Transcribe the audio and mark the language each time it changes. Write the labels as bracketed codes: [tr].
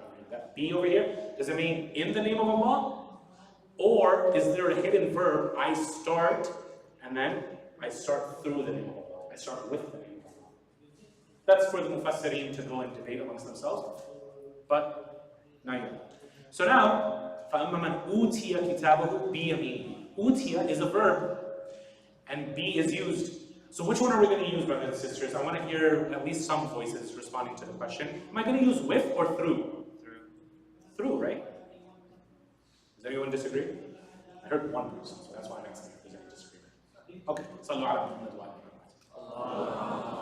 [en] That be over here, does it mean in the name of Allah? Or is there a hidden verb, I start, and then I start through the name of Allah. I start with the name of Allah. That's for the Mufassirin to go and debate amongst themselves. But, not yet. So now, [ar] فَأَمَّا مَنْ أُوتِيَ كِتَابَهُ بِيَمِينِهِ. [en] Utiya is a verb, and be is used. So which one are we going to use, brothers and sisters? I want to hear at least some voices responding to the question. Am I going to use with or through? Through, right? Does anyone disagree? I heard one person, so that's why I'm asking if there's any disagreement. Okay, [ar] Sallu ala Muhammad wa ala Muhammad.